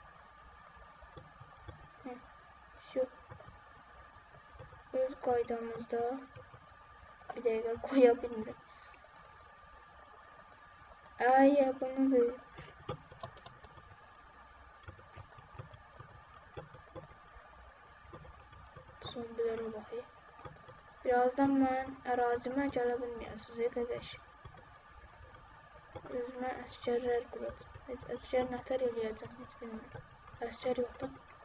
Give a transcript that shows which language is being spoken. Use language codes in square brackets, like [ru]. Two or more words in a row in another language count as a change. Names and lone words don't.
[tr] Şu öz qaydamızda bir dakika koyabilirim. Ay ya bunu da son bir bakayım. [az] Birazdan ben ərazimə gələ bilməyəsiniz qardaş. Özümə əsgərlər quradım. Heç əsgər nətər eləyəcəm, heç bilmirəm. Əsgər yoxdur.